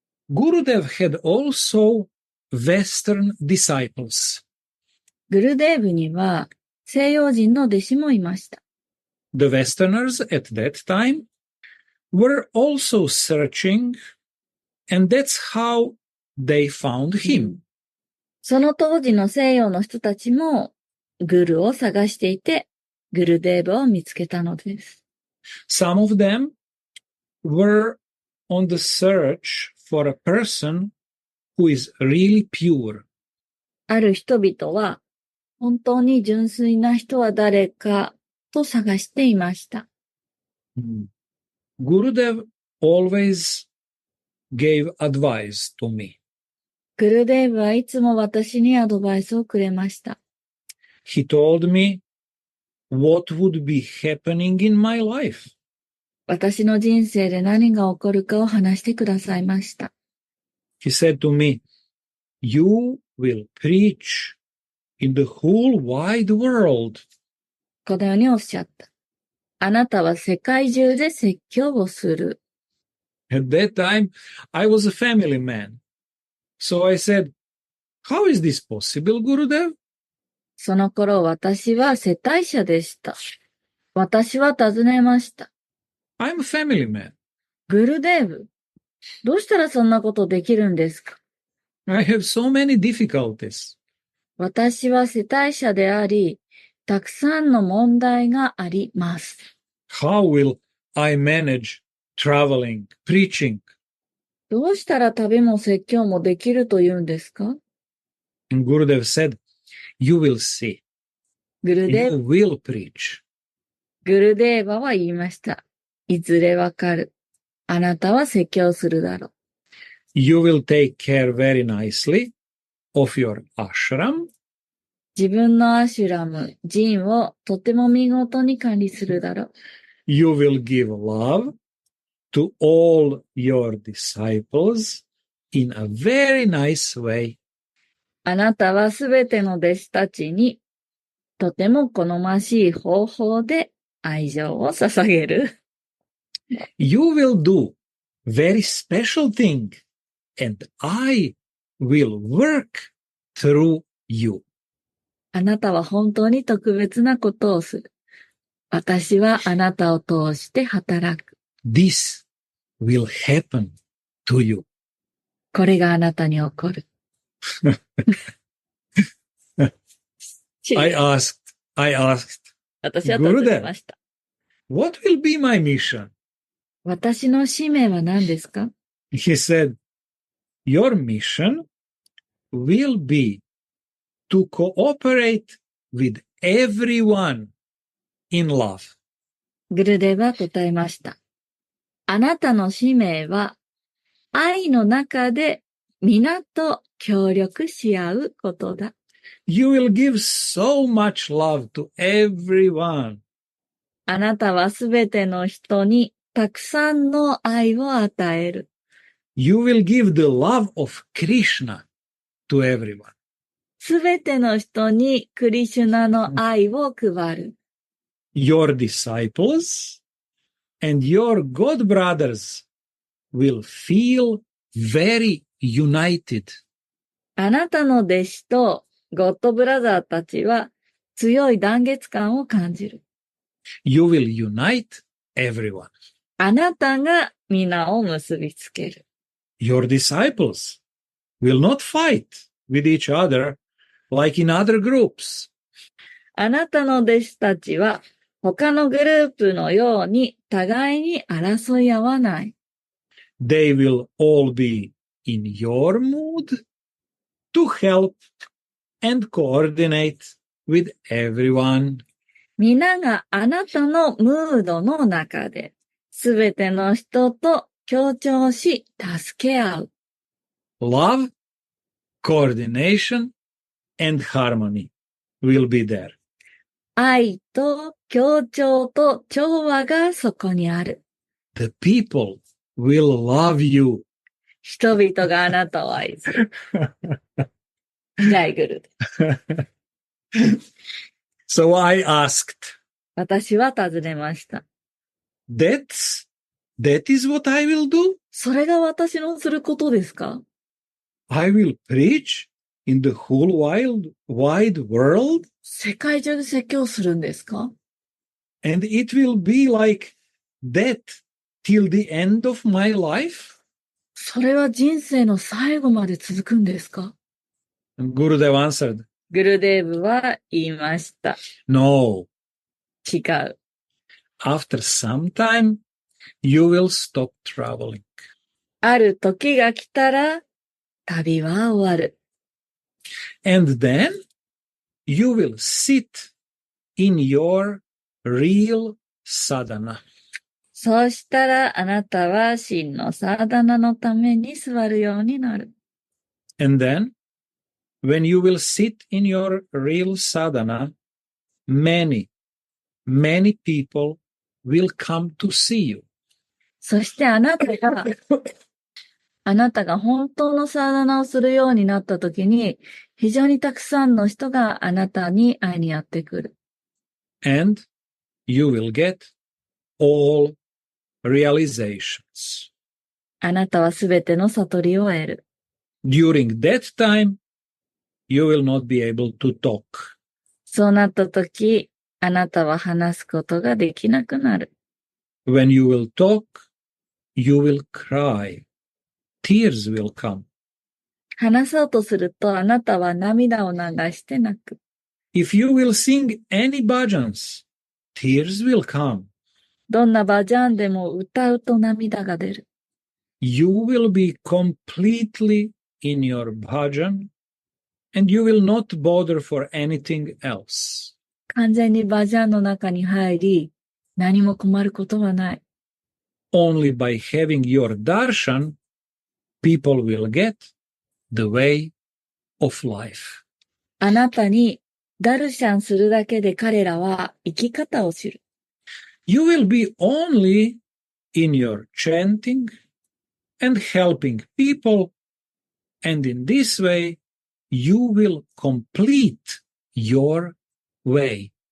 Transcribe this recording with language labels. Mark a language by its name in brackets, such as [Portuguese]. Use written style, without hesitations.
[English] Gurudev had also Western disciples. [Japanese] グルデーブには西洋人の弟子もいました。 [English] The Westerners at that time were also searching, and that's how they found him. [Japanese] その当時の西洋の人たちもグルを探していて、グルデーブを見つけたのです。 [English] Some of them were on the search for a person who is really pure. [Japanese] ある人々は、本当に純粋な人は誰かと探していました。 [English] Gurudev always gave advice to me. [Japanese] グルデーブはいつも私にアドバイスをくれました。 [English] He told me what would be happening in my life. [Japanese] 私の人生で何が起こるかを話してくださいました。 [English] He said to me, "You will preach in the whole wide world." [Japanese] このようにおっしゃった。あなたは世界中で説教をする。 [English] At that time, I was a family man. So I said, "How is this possible, Gurudev?" [Japanese] その頃私は世帯者でした。私は尋ねました。 [English] I'm a family man. [Japanese] グルデーブ、どうしたらそんなことできるんですか？ [English] I have so many difficulties. [Japanese] 私は世帯者であり、たくさんの問題があります。 [English] How will I manage traveling, preaching? [Japanese] どうしたら旅も説教もできるというんですか？ [English] And Gurudev said, "You will see. [Japanese] グルデ [English] You ー will preach. [Japanese] バは言いました。いずれわかる。あなたは説教するだろう。 [English] You will take care very nicely of your ashram. [Japanese] 自分のアシュラム、ジンをとても見事に管理するだろう。 [English] You will give love to all your disciples in a very nice way. [Japanese] あなたはすべての弟子たちにとても好ましい方法で愛情を捧げる。 [English] You will do very special thing, and I will work through you." [Japanese] あなたは本当に特別なことをする。私はあなたを通して働く。 [English] This will happen to you. [Japanese] これがあなたに起こる。 [English] I asked, [Japanese] 私は尋ねました。 [English] what will be my mission? [Japanese] 私の使命は何ですか？ [English] He said, your mission will be to cooperate with everyone in love. [Japanese] グルデは答えました。あなたの使命は愛の中で皆と協力し合うことだ。 [English] You will give so much love to everyone. [Japanese] あなたはすべての人にたくさんの愛を与える。 [English] You will give the love of Krishna to everyone. [Japanese] すべての人にクリシュナの愛を配る。 [English] Your disciples and your god brothers will feel very united. [Japanese] あなたの弟子とゴッドブラザーたちは強い団結感を感じる。 [English] You will unite everyone. [Japanese] あなたが皆を結びつける。 [English] Your disciples will not fight with each other like in other groups. [Japanese] あなたの弟子たちは他のグループのように互いに争い合わない。 [English] They will all be in your mood to help and coordinate with everyone. [Japanese] 皆があなたのムードの中で、すべての人と協調し、助け合う。 [English] Love, coordination, and harmony will be there. [Japanese] 愛と協調と調和がそこにある。 [English] The people will love you. [Japanese] 人々があなたを愛する。 [Hindi] ジャイグル。 [English] So I asked, [Japanese] 私は尋ねました。 [English] that is what I will do? [Japanese] それが私のすることですか？ [English] I will preach in the whole wide world? [Japanese] 世界中で説教するんですか？ [English] And it will be like that till the end of my life? [Japanese] それは人生の最後まで続くんですか？ [English] And Gurudev answered, [Japanese] グルデーブは言いました。 [English] no. [Japanese] 違う。 [English] After some time, you will stop traveling. [Japanese] ある時が来たら、旅は終わる。 [English] And then you will sit in your real sadhana. [Japanese] そうしたらあなたは真のサーダナのために座るようになる。 [English] And then, when you will sit in your real sadhana, many, many people will come to see you. [Japanese] そしてあなたが本当のサーダナをするようになったときに、非常にたくさんの人があなたに会いにやってくる。 [English] And you will get all realizations. [Japanese] あなたはすべての悟りを得る。 [English] During that time, you will not be able to talk. [Japanese] そうなったとき、あなたは話すことができなくなる。 [English] When you will talk, you will cry. Tears will come. [Japanese] 話そうとするとあなたは涙を流して泣く。 [English] If you will sing any bhajans, tears will come. [Japanese] どんなバジャンでも歌うと涙が出る。 [English] You will be completely in your bhajan and you will not bother for anything else. [Japanese] 完全にバジャンの中に入り、何も困ることはない。 [English] Only by having your darshan, people will get the way of life. [Japanese] あなたにダルシャンするだけで彼らは生き方を知る。 [English] You will be only in your chanting and helping people, and in this way, you will complete your way.